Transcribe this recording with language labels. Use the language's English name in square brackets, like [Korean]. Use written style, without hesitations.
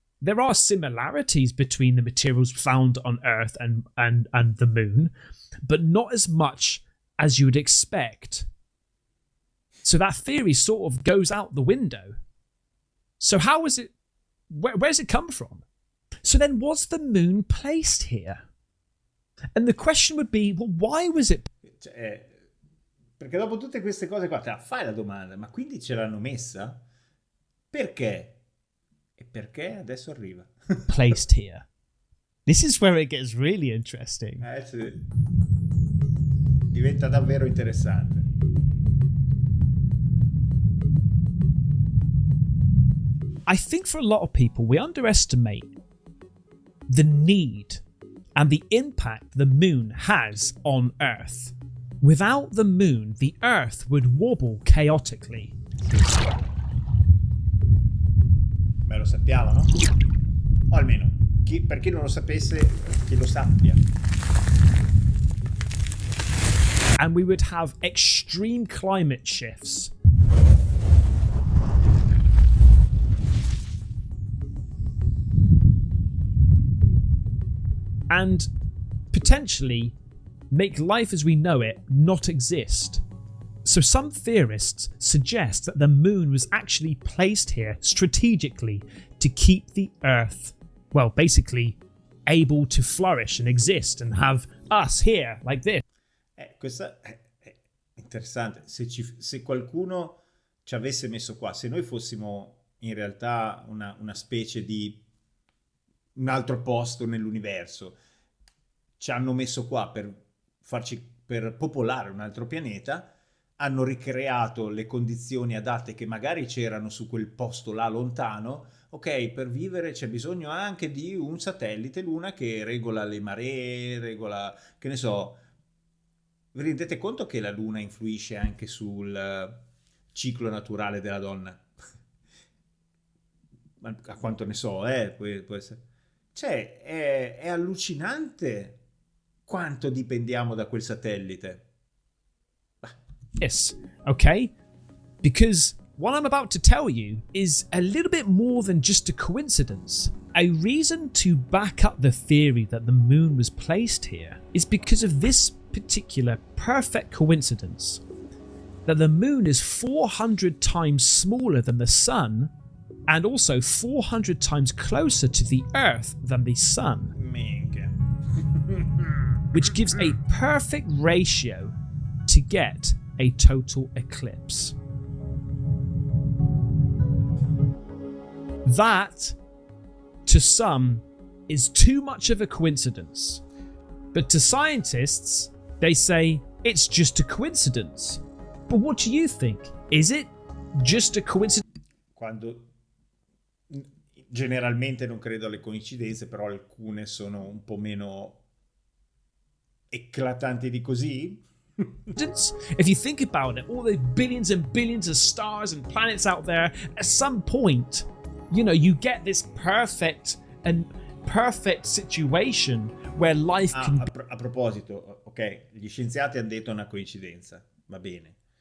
[English] There are similarities between the materials found on Earth and the moon, but not as much as you would expect. So that theory sort of goes out the window. So how is it? Where's it come from? So then, was the moon placed here? And the question would be, well, why was it? [Italian] Perché dopo tutte queste cose qua, fai la domanda, ma quindi ce l'hanno messa? Perché? E perché adesso arriva? [English] Placed here. This is where it gets really interesting. [Italian] Sì. Diventa davvero interessante. [English] I think for a lot of people, we underestimate the need and the impact the moon has on Earth. Without the moon, the Earth would wobble chaotically. [Italian] Beh, lo sappiamo, no? O almeno, per chi non lo sapesse, che lo sappia. [English] And we would have extreme climate shifts. And potentially make life as we know it not exist. So some theorists suggest that the moon was actually placed here strategically to keep the Earth, well, basically able to flourish and exist and have us here like this. [Italian] Questa è interessante. Se qualcuno ci avesse messo qua, se noi fossimo in realtà una specie di un altro posto nell'universo, ci hanno messo qua per popolare un altro pianeta, hanno ricreato le condizioni adatte che magari c'erano su quel posto là lontano. Ok, per vivere c'è bisogno anche di un satellite Luna che regola le maree, regola, che ne so. Vi rendete conto che la Luna influisce anche sul ciclo naturale della donna? A quanto ne so, può essere. Cioè, è allucinante quanto dipendiamo da quel satellite. [English] Yes, okay? Because what I'm about to tell you is a little bit more than just a coincidence. A reason to back up the theory that the moon was placed here is because of this particular perfect coincidence that the moon is 400 times smaller than the sun and also 400 times closer to the Earth than the sun, [Italian] Minchia. [English] which gives a perfect ratio to get a total eclipse. That, to some, is too much of a coincidence. But to scientists, they say it's just a coincidence. But what do you think? Is it just a coincidence? [Italian] Quando generalmente non credo alle coincidenze, però alcune sono un po' meno eclatanti di così. [English] If you think about it, all the billions and billions of stars and planets out there, at some point, you get this perfect situation where life can... [Italian] A proposito, ok, gli scienziati hanno detto una coincidenza, va bene.